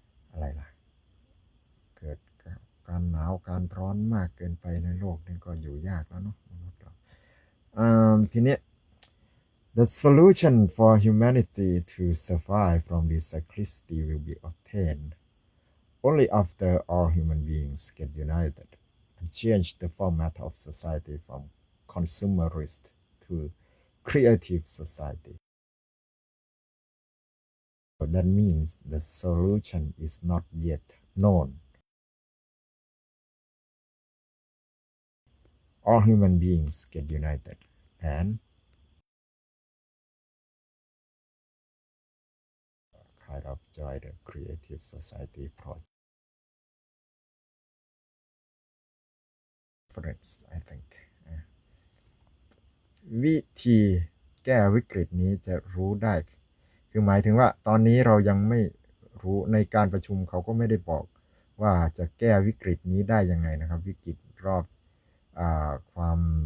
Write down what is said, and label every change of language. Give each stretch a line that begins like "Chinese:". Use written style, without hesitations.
Thai: อะไรล่ะเกิดการหนาวการร้อนมากเกินไปในโลกนี่ก็อยู่ยากแล้วเนาะมนุษย์เราทีนี้
English: The solution for humanity to survive from this cyclicity will be obtained only after all human beings get united and change the format of society from consumerist to creative society. That means the solution is not yet known. All human beings get united and kind of join the creative society project. I think
Thai: วิธีแก้วิกฤตนี้จะรู้ได้คือหมายถึงว่าตอนนี้เรายังไม่รู้ในการประชุมเขาก็ไม่ได้บอกว่าจะแก้วิกฤตนี้ได้ยังไงนะครับวิกฤตรอบความ